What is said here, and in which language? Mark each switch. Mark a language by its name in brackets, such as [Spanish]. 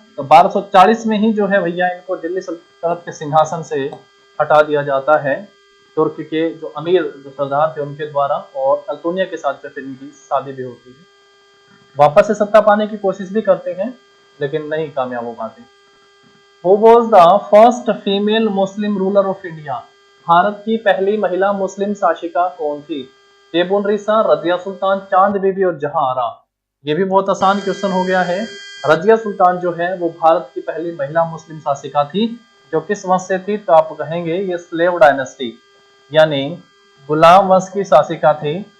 [Hindi] तो 1240 में ही जो है भैया इनको दिल्ली सल्तनत के सिंहासन से हटा दिया जाता है तुर्क के जो अमीर जो सरदार थे उनके द्वारा, और अल्तुनिया के साथ जो फिर इनकी शादी भी होती है। वापस से सत्ता पाने की कोशिश भी करते हैं लेकिन नहीं कामयाब हो पाते। [English] Who was the first female Muslim ruler of India? [Hindi] Bharat की पहली महिला मुस्लिम शासिका कौन थी? टेबुनरिसा, रजिया सुल्तान, चांद बीबी और जहांआरा। ये भी बहुत आसान क्वेश्चन हो गया है। रजिया सुल्तान जो है वो भारत की पहली महिला मुस्लिम शासिका थी, जो किस वंश से थी? तो आप कहेंगे ये [English] slave dynasty, [Hindi] यानी गुलाम वंश की शासिका थी।